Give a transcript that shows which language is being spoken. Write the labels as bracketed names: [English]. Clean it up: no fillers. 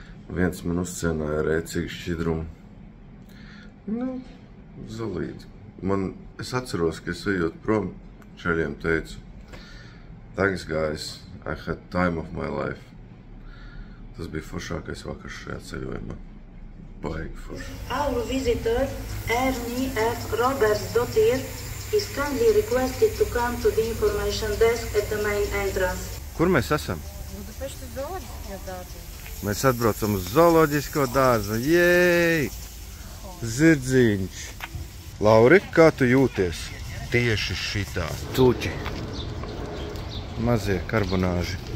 [Latvian] Viens man uzcienāja rēcīgu šķidrumu. Zolīti. Es atceros, ka es ejot prom, čaļiem teicu, [English] Thanks guys, I had time of my life. [Latvian] Tas bija foršākais vakars šajā ceļojumā. Baigi forši. [English] Our visitor, Ernie F. Roberts Dottir, is kindly requested to come to the information desk at the main entrance. [Latvian] Kur mēs esam? Budapeštas zooloģiskajā dārzā. Mēs atbraucam uz zooloģisko dārzu. Jej! Zirdziņš! Lauri, kā tu jūties? Tieši šitā. Tūķi. Mazie karbonāži.